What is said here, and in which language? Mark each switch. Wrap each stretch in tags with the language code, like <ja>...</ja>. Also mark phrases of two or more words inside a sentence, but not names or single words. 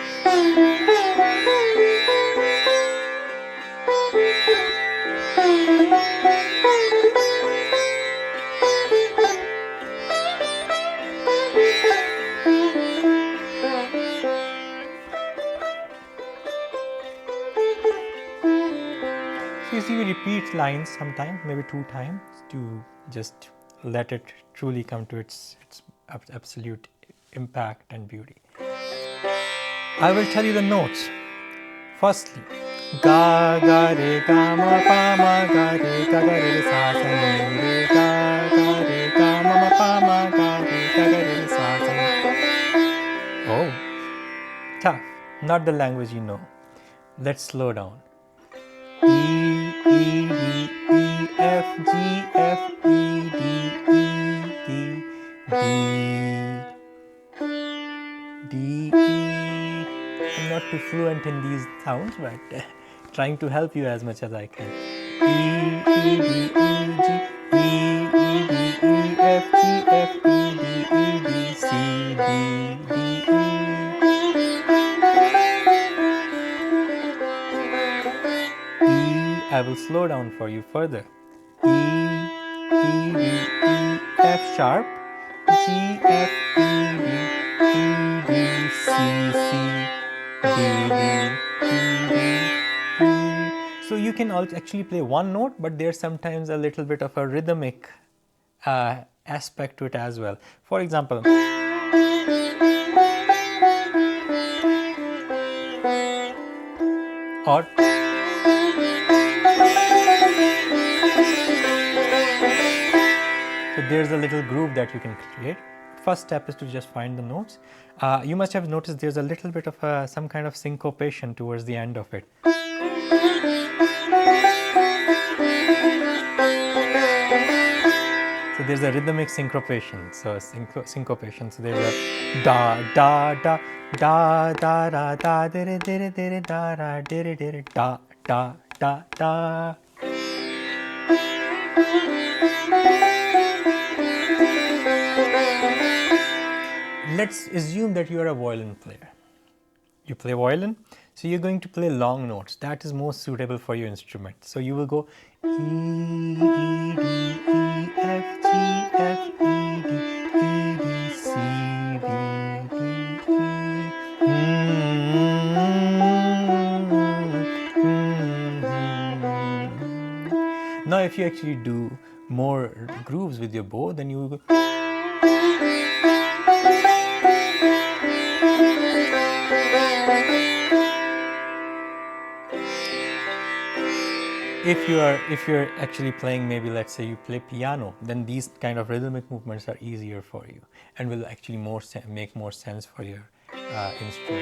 <en>So you see, we repeat lines sometimes, maybe 2 times, to just let it truly come to its absolute impact and beauty. I will tell you the notes. Firstly, ga ga re ga ma pa ma ga re sa sa ni re ga re ga ma pa ma ga re sa sa ni. Oh, tough. Not the language you know. Let's slow down. E, E, D, E, F, G, F, E, D, E, D, B, D, E. I'm not too fluent in these sounds, but trying to help you as much as I can. E, E, D, E, G, E, E, D, E, F, G, F, E, D, E, D, C, D, D, E. I will slow down for you further. E, E, D, E, F sharp, G, F, E, D, E, D, C, C, D, D, E, D, E. So you can also actually play one note, but there's sometimes a little bit of a rhythmic aspect to it as well. For example, or so there's a little groove that you can create. First step is to just find the notes. You must have noticed there's a little bit of some kind of syncopation towards the end of it. So there's a rhythmic syncopation. So syncopation. So there's a da da da da da da da da da da da da da da da da. Let's assume that you are a violin player. You play violin, so you're going to play long notes. That is most suitable for your instrument. So you will go E, D, E, F, G, F, E, D, C, D, D, E. Now if you actually do more grooves with your bow, then you go. If you're actually playing, maybe let's say you play piano, then these kind of rhythmic movements are easier for you and will actually make more sense for your instrument.</en>